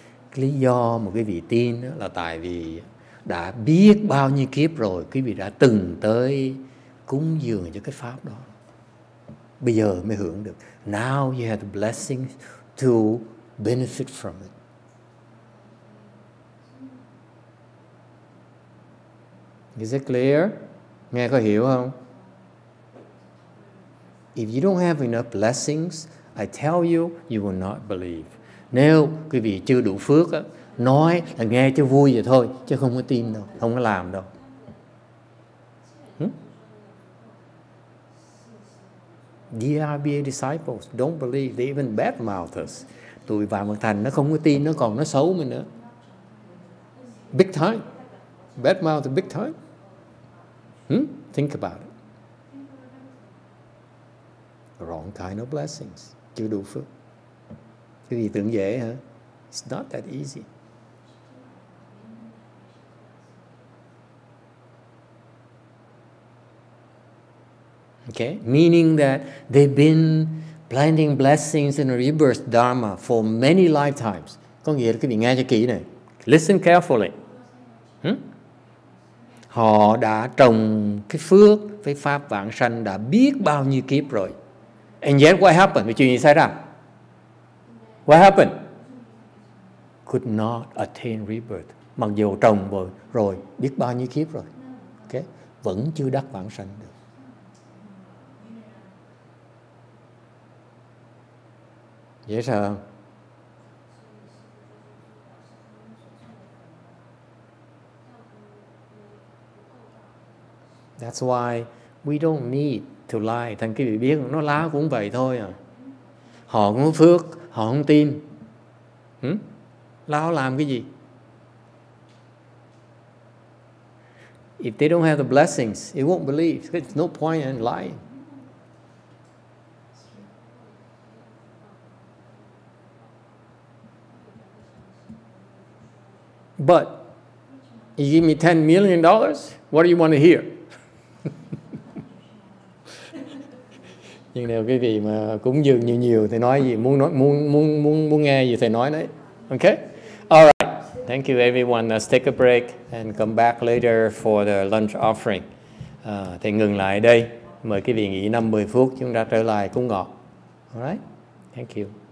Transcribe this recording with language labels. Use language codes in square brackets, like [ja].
[vi] Cái lý do mà quý vị tin đó là tại vì đã biết bao nhiêu kiếp rồi, quý vị đã từng tới cúng dường cho cái pháp đó. Bây giờ mới hưởng được. [en] Now you have the blessings to benefit from it. Is it clear? [vi] Nghe có hiểu không? [en] If you don't have enough blessings, I tell you, you will not believe. [vi] Nếu quý vị chưa đủ phước á, nói là nghe cho vui vậy thôi, chứ không có tin đâu, không có làm đâu. [en] DRBA disciples don't believe, they even bad-mouth us. [vi] Tụi vào Mật Thành nó không có tin, nó còn nó xấu mình nữa. [en] Big time. Bad-mouth big time. Think about it. Wrong kind of blessings. [vi] Chưa đủ phước. Cái gì tưởng dễ hả? [en] It's not that easy. Okay, meaning that they've been planting blessings in a rebirth dharma for many lifetimes. [vi] Có nghĩa là quý vị nghe cho kỹ này. [en] Listen carefully. [vi] Họ đã trồng cái phước với pháp vãng sanh đã biết bao nhiêu kiếp rồi. [en] And yet what happened? [vi] Vì chuyện gì xảy ra? [en] What happened? Could not attain rebirth. [vi] Mặc dù trồng rồi biết bao nhiêu kiếp rồi. Okay? Vẫn chưa đắc vãng sanh được. Dễ sợ không? [en] That's why we don't need to lie. [vi] Thành quý vị biết, nó láo cũng vậy thôi à. Họ cũng có phước, họ không tin. Láo làm cái gì? [en] If they don't have the blessings, they won't believe. There's no point in lying. But you give me $10 million, what do you want to hear? [vi] Nhưng nếu cái vị mà cúng dường nhiều thì nói gì, muốn nghe gì thì nói đấy. [en] Okay? All right. Thank you everyone. Let's take a break and come back later for the lunch offering. [vi] Thì ngừng lại đây. Mời quý vị nghỉ 5-10 phút, chúng ta trở lại cúng ngọt. [en] All right? Thank you.